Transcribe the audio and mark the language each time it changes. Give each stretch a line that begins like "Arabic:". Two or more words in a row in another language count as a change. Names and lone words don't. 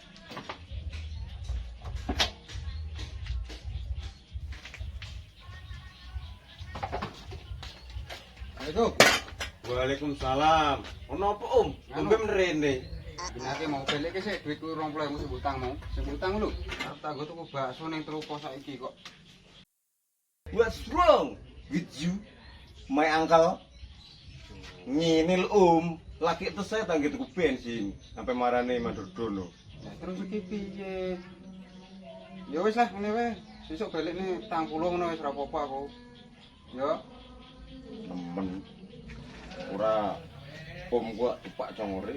Arabic: Assalamualaikum.
Javanese: Waalaikumsalam. Ono apa Ngombe mrene. Binake mau balik sik duitku 20.000 sing utang mau. Sing utang lho. Arep tak nggo tuku bakso ning Trupo saiki kok.
English: What's wrong with you, my uncle?
Javanese: Ngene lho lagi tesih tak nggih tuku bensin sampai marane mandor dono. Lah terus iki piye? Ya wis lah ngene wae. Sesuk balik nih 40 ngono wis ora apa-apa aku. Ya. Temen ora gua tepak congore.